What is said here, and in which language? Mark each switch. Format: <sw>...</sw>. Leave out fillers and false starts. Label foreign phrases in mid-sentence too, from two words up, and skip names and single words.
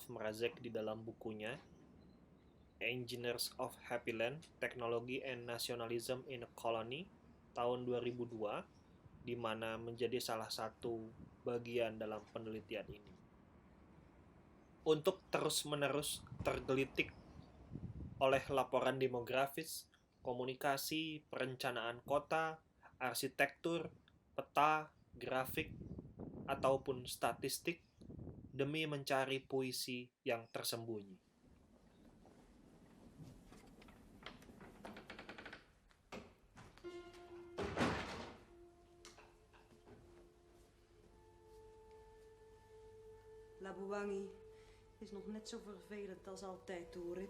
<id>Mrazek di dalam bukunya Engineers of Happy Land, Technology and Nationalism in a Colony tahun 2002, di mana menjadi salah satu bagian dalam penelitian ini. Untuk terus-menerus tergelitik oleh laporan demografis, komunikasi, perencanaan kota, arsitektur, peta, grafik, ataupun statistik demi mencari puisi yang tersembunyi.</id> <nl>Labuwangi is nog net zo vervelend als altijd, Oerip.</nl>